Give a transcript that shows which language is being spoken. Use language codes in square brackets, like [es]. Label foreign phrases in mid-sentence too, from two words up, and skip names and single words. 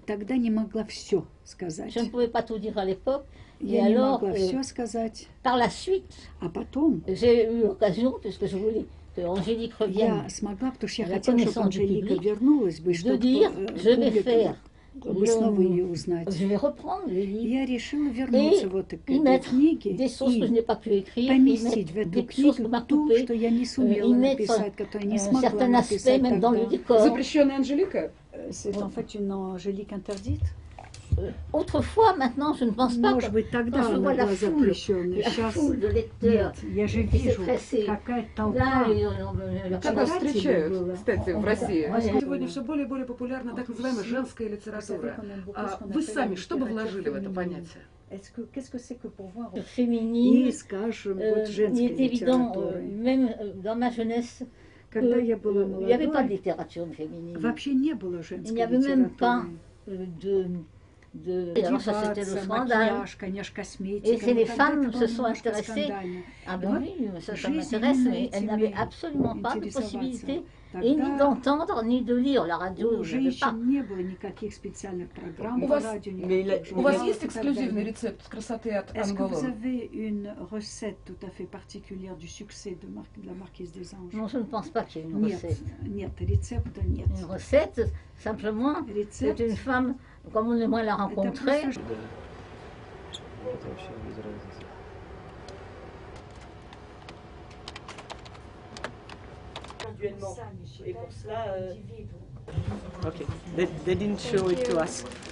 [fr] Je ne pouvais pas tout dire à l'époque. Et alors, par la suite, j'ai eu l'occasion, puisque je voulais que Angélique revienne à la connaissance du public, de dire, je vais faire, je vais reprendre le livre et y mettre des sources que je n'ai pas pu écrire, y mettre des sources que m'a coupées, y mettre un certain aspect même dans le décor. [ru] Запрещенная Анжелика? [fr] C'est en fait une Angélique interdite. Autrefois, maintenant, je ne pense pas que quand je vois la foule de lecteurs qui s'est pressée. [ru] Как вас встречают, кстати, в России? Сегодня все более и более популярна так называемая женская литература. А вы сами что бы вложили в это понятие? [fr] Qu'est-ce que c'est que pour voir féminine, il est évident, même dans ma jeunesse, il n'y avait pas de littérature féminine. Il n'y avait même pas alors ça c'était le scandale. Et c'est les femmes qui se sont intéressées. Ah ben oui, ça m'intéresse, mais elles n'avaient absolument pas de possibilité ni d'entendre, ni de lire. La radio, [ru] У вас есть эксклюзивный рецепт красоты от Анголон? [fr] Non, je ne pense pas qu'il y ait une recette. Une recette, simplement, c'est une femme, comme on aimerait la rencontrer. Et pour cela, [en] okay, they didn't show it to us.